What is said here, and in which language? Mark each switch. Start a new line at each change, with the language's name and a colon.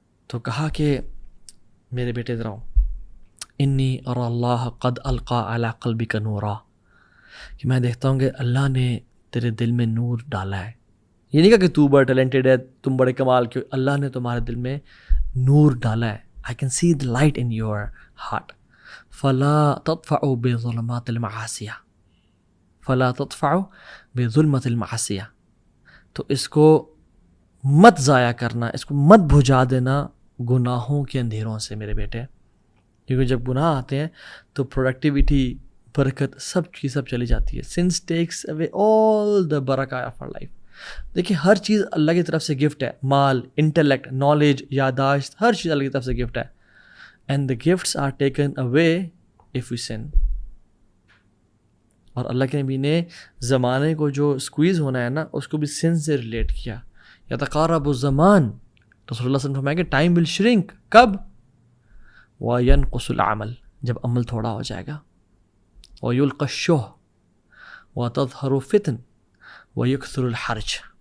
Urdu: تو کہا کہ میرے بیٹے ذرا
Arabic: انی اری اللہ قد القی علی قلبک نورا،
Urdu: کہ میں دیکھتا ہوں کہ اللہ نے تیرے دل میں نور ڈالا ہے. یہ نہیں کہا کہ تو بڑا ٹیلنٹڈ ہے، تم بڑے کمال کے، اللہ نے تمہارے دل میں نور ڈالا ہے.
English: I can see the light in your heart.
Arabic: فلا تطفئوا بظلمات المعاصیہ، فلا تطفئوا بظلمات المعاصیہ.
Urdu: تو اس کو مت ضائع کرنا، اس کو مت بجھا دینا گناہوں کے اندھیروں سے میرے بیٹے. کیونکہ جب گناہ آتے ہیں تو پروڈکٹیوٹی، برکت، سب چیز سب چلی جاتی ہے.
English: Sins takes away all the برکہ of our life.
Urdu: دیکھیں، ہر چیز اللہ کی طرف سے گفٹ ہے. مال، انٹلیکٹ، نالج، یاداشت، ہر چیز اللہ کی طرف سے گفٹ ہے.
English: And the gifts are taken away of you soon.
Urdu: اور اللہ کے نبی نے زمانے کو جو اسکویز ہونا ہے نا، اس کو بھی سن سے ریلیٹ کیا.
Arabic: یتقارب الزمان،
Urdu: رسول اللہ صلی اللہ علیہ وسلم فرمایا کہ
English: Time will shrink.
Urdu: کب؟
Arabic: وینقص العمل،
Urdu: جب عمل تھوڑا ہو جائے گا.
Arabic: ویلقی الشح وتظہر الفتن ویکثر الحرج.